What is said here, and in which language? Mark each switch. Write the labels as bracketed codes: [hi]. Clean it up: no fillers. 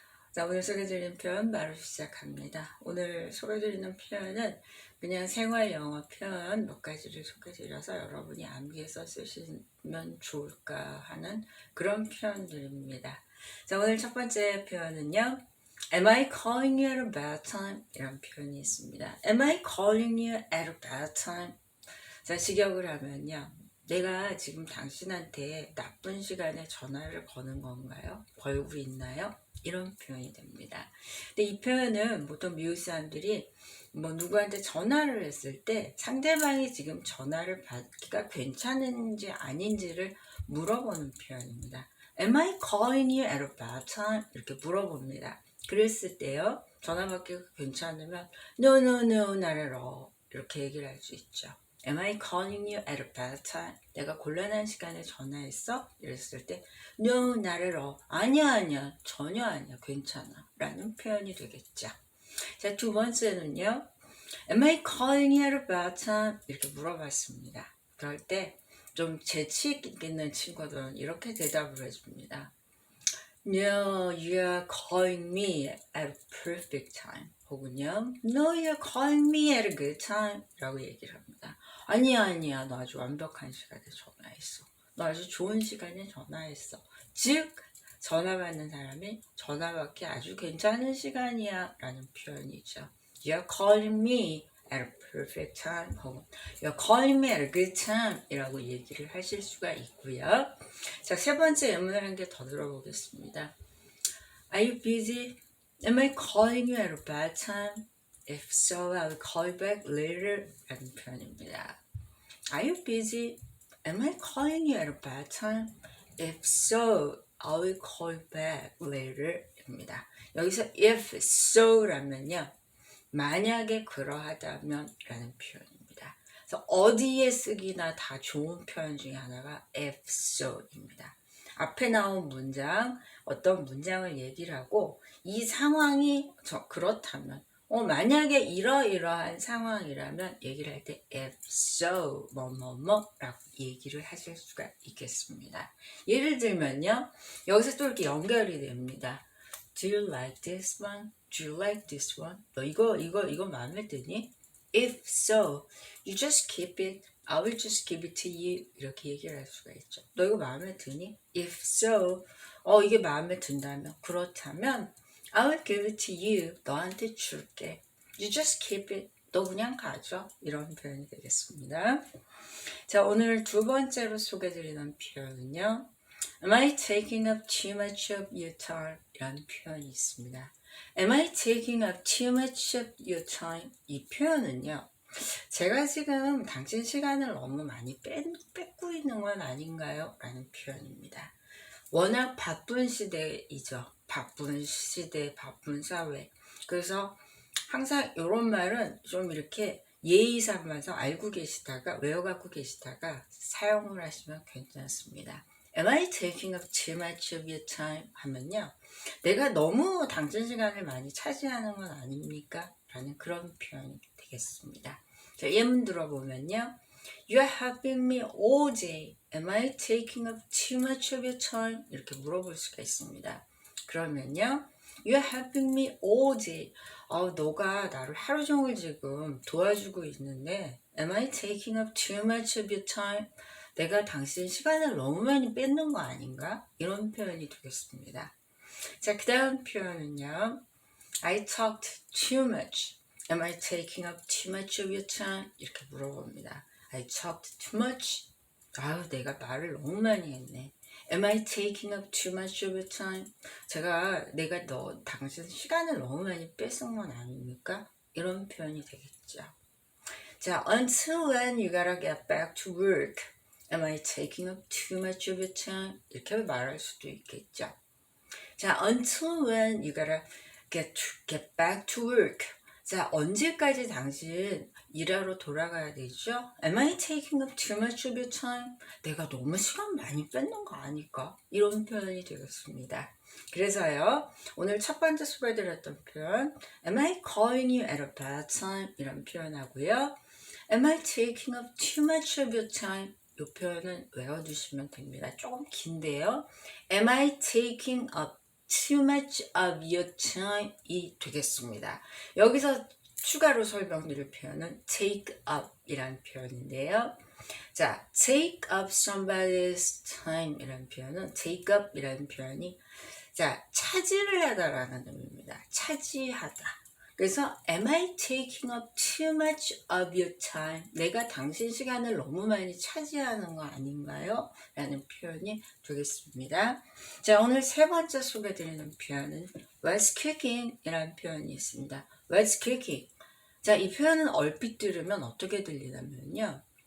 [ko] 자, 오늘 소개드리는 표현 바로 시작합니다. 오늘 소개드리는 표현은 그냥 생활 영어 표현 몇 가지를 소개드려서 여러분이 암기해서 쓰시면 좋을까 하는 그런 표현들입니다. 자, 오늘 첫 번째 표현은요. [en] Am I calling you at a bad time? [ko] 이런 표현이 있습니다. [en] Am I calling you at a bad time? [ko] 자, 직역을 하면요. 내가 지금 당신한테 나쁜 시간에 전화를 거는 건가요? 걸고 있나요? 이런 표현이 됩니다. 근데 이 표현은 보통 미국 사람들이 누구한테 전화를 했을 때 상대방이 지금 전화를 받기가 괜찮은지 아닌지를 물어보는 표현입니다. [en] Am I calling you at a bad time? [ko] 이렇게 물어봅니다. 그랬을 때요. 전화 받기가 괜찮으면 [en] No, no, no, not at all. [ko] 이렇게 얘기를 할 수 있죠. [en] Am I calling you at a bad time? [ko] 내가 곤란한 시간에 전화했어? 이랬을 때 [en] No, not at all. [ko] 아니야, 전혀 아니야, 괜찮아 라는 표현이 되겠죠. 자, 두 번째는요. Am I calling you at a bad time? 이렇게 물어봤습니다. 그럴 때 좀 재치 있는 친구들은 이렇게 대답을 해줍니다. [en] No, you're calling me at a perfect time. 혹은요, No, you're calling me at a good time. [ko] 라고 얘기를 합니다. 아니야, 너 아주 완벽한 시간에 전화했어. 너 아주 좋은 시간에 전화했어. 즉, 전화 받는 사람이 전화 받기 아주 괜찮은 시간이야 라는 표현이죠. [en] You're calling me at a perfect time. 혹은 You're calling me at a good time [ko] 이라고 얘기를 하실 수가 있고요. 자, 세 번째 예문을 한 개 더 들어보겠습니다. [en] Are you busy? Am I calling you at a bad time? If so, I'll call you back later [ko] 라는 표현입니다. [en] Are you busy? Am I calling you at a bad time? If so, I will call you back later 입니다. [ko] 여기서 if so 라면요. 만약에 그러하다면 라는 표현입니다. 그래서 어디에 쓰기나 다 좋은 표현 중에 하나가 if so입니다. 앞에 나온 문장, 어떤 문장을 얘기를 하고 이 상황이 그렇다면 만약에 이러이러한 상황이라면 얘기를 할 때 if so 라고 얘기를 하실 수가 있겠습니다. 예를 들면요. 여기서 또 이렇게 연결이 됩니다. [en] Do you like this one? Do you like this one? [ko] 너 이거 마음에 드니? [en] If so, you just keep it. I will just give it to you. [ko] 이렇게 얘기를 할 수가 있죠. 너 이거 마음에 드니? [en] If so, [ko] 이게 마음에 든다면, 그렇다면 [en] I will give it to you. [ko] 너한테 줄게. [en] You just keep it. [ko] 너 그냥 가져. 이런 표현이 되겠습니다. 자, 오늘 두 번째로 소개드리는 표현은요. [en] Am I taking up too much of your time? [ko] 이라는 표현이 있습니다. [en] Am I taking up too much of your time? [ko] 이 표현은요. 제가 지금 당신 시간을 너무 많이 뺏고 있는 건 아닌가요? 라는 표현입니다. 워낙 바쁜 시대이죠. 바쁜 시대, 바쁜 사회. 그래서 항상 이런 말은 좀 이렇게 예의 삼아서 알고 계시다가 외워갖고 계시다가 사용을 하시면 괜찮습니다. [en] Am I taking up too much of your time? [ko] 하면요. 내가 너무 당신 시간을 많이 차지하는 건 아닙니까? 라는 그런 표현이 되겠습니다. 자, 예문 들어보면요. [en] You are helping me all day. Am I taking up too much of your time? [ko] 이렇게 물어볼 수가 있습니다. 그러면요. [en] You are helping me all day. [ko] 너가 나를 하루 종일 지금 도와주고 있는데 [en] Am I taking up too much of your time? [ko] 내가 당신 시간을 너무 많이 뺏는 거 아닌가? 이런 표현이 되겠습니다. 자, 그 다음 표현은요. [en] I talked too much. Am I taking up too much of your time? [ko] 이렇게 물어봅니다. [en] I talked too much. [ko] 내가 말을 너무 많이 했네. [en] Am I taking up too much of your time? [ko] 내가 당신 시간을 너무 많이 뺏은 건 아닙니까? 이런 표현이 되겠죠. [en] 자, until when you gotta get back to work? Am I taking up too much of your time? [ko] 이렇게 말할 수도 있겠죠. [en] 자, until when you gotta get back to work? [ko] 자, 언제까지 당신 일하러 돌아가야 되죠? [en] Am I taking up too much of your time? [ko] 내가 너무 시간 많이 뺏는 거 아닐까? 이런 표현이 되겠습니다. 그래서요, 오늘 첫 번째 소개드렸던 표현, [en] Am I calling you at a bad time? [ko] 이런 표현하고요. [en] Am I taking up too much of your time? [ko] 이 표현은 외워두시면 됩니다. 조금 긴데요. Am I taking up too much of your time? 이 되겠습니다. 여기서 추가로 설명드릴 표현은 take up 이란 표현인데요. 자, take up somebody's time 이란 표현은 take up 이라는 표현이 자, 차지를 하다라는 의미입니다. 차지하다. [en] 그래서 am I taking up too much of your time? [ko] 내가 당신 시간을 너무 많이 차지하는 거 아닌가요? 라는 표현이 되겠습니다. 자, 오늘 세 번째 소개드리는 표현은 [en] what's cooking? [ko] 이라는 표현이 있습니다. [en] what's cooking? [ko] 자, 이 표현은 얼핏 들으면 어떻게 들리냐면요.